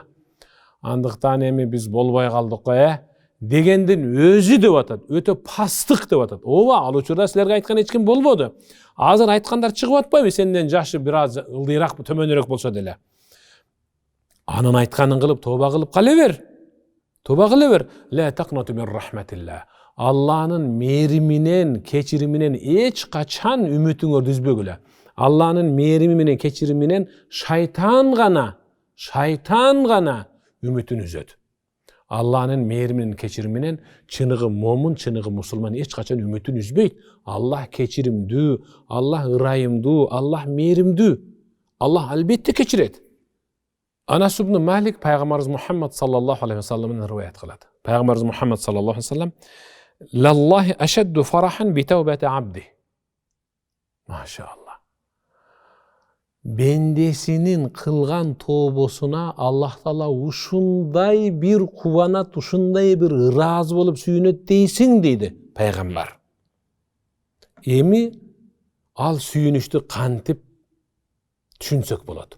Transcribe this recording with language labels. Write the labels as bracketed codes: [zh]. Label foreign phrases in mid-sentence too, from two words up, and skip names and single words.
[ky] Андыктан эми биз болбой калдык го, дегендин өзү деп атат. Өтө пастык деп атат. Ооба, ал учурда силерге айткан эч ким болбоду. Азыр айткандар чыгып атпайбы? Сенден жашы бир аз ылдыйраак, төмөнүрөөк болсо деле. Анын айтканын кылып, тоба кылып кала бер. Тоба кыла бер. [ar] لا تقنطوا من رحمة الله. [ky] Алланын мээриминен, кечириминен эч качан үмүтүңөрдү үзбөгүлө. Алланын мээрими менен, кечириминен шайтан гана үмүтүн үзөт. Алланын мээриминен, кечириминен чыныгы момун, чыныгы мусулман эч качан үмүтүн үзбөйт. Аллах кечиримдүү, Аллах ырайымдуу, Аллах мээримдүү. Аллах албетте кечирет. Анас ибн Малик пайгамбарыбыз Мухаммад [ar] صلى الله عليه وسلم [ky] риваят кылат. [ar] Пайгамбарыбыз Мухаммад صلى الله عليه وسلم لله أشد فرحا بتوبة عبده. [ky] Машаалла. Бендесинин кылган тообосуна Аллах Таала ушундай бир кубанат, ушундай бир ыраазы болуп сүйүнөт дейсиң дейди пайгамбар. Эми ал сүйүнүштү кантип түшүнсөк болот?